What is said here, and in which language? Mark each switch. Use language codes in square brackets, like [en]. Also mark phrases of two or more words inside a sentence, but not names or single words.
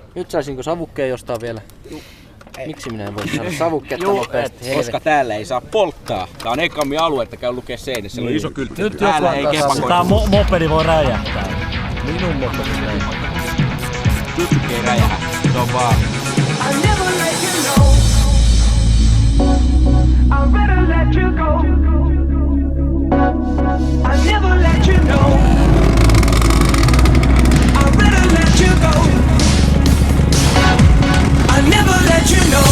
[fi] Nyt saisinko savukkeen jostain vielä? Miksi minä en voi saada savukkeetta nopeasti? Koska täällä ei saa polttaa. Tää on Ekammin aluetta, käy lukee seinässä. Siellä on iso kyltti. Nyt täällä ei kepakoida. Tää mopedi voi räjähtää. Minun mopedi räjähtää. Kyltti ei räjähä. Se on vaan. [en] I'll never let you know. I'd rather let you go. I'll never let you know. I'd rather let you go. I'll never let you know.